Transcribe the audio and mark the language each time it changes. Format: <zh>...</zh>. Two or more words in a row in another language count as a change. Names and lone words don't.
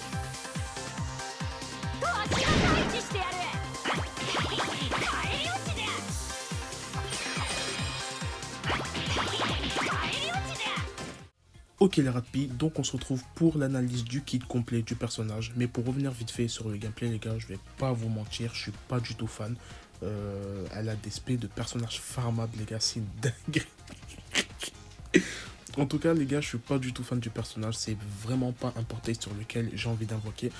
<ja>わしが退治してやる。帰り討ちじゃ。帰り討ちじゃ。</ja> <fr>Ok les rapis, donc on se retrouve pour l'analyse du kit complet du personnage. Mais pour revenir vite fait sur le gameplay les gars, je vais pas vous mentir, je suis pas du tout fan. Elle a des specs de personnage farmable les gars, c'est une dinguerie. En tout cas les gars, je suis pas du tout fan du personnage, c'est vraiment pas un portail sur lequel j'ai envie d'invoquer.</fr>